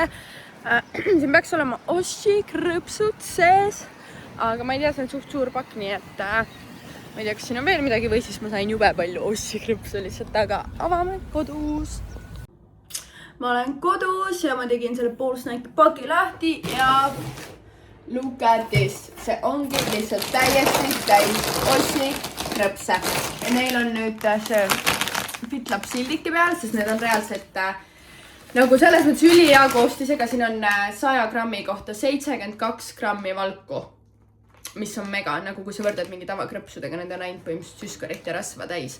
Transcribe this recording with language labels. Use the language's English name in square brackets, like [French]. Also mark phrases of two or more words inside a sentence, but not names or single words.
[Estonian] Siin peaks olema Ossi krõpsud sees, aga ma ei tea, see on suht suur pakk, nii et ma ei tea, kas siin on veel midagi või siis ma sain jube palju Ossi krõpsu lihtsalt, aga avame kodus. Ma olen kodus ja ma tegin selle poolsnäki paki lahti ja [English] look at this. [Estonian] See ongi lihtsalt täiesti täis Ossi krõpse. Ja neil on nüüd see fitlab sildike peal, sest need on reaalselt nagu selles mõttes ülihea koostisega. Siin on 100 grammi kohta 72 grammi valku, mis on mega, nagu kui sa võrdad mingi tavakrõpsudega, need on ainult põhimõtteliselt süskarit ja rasva täis.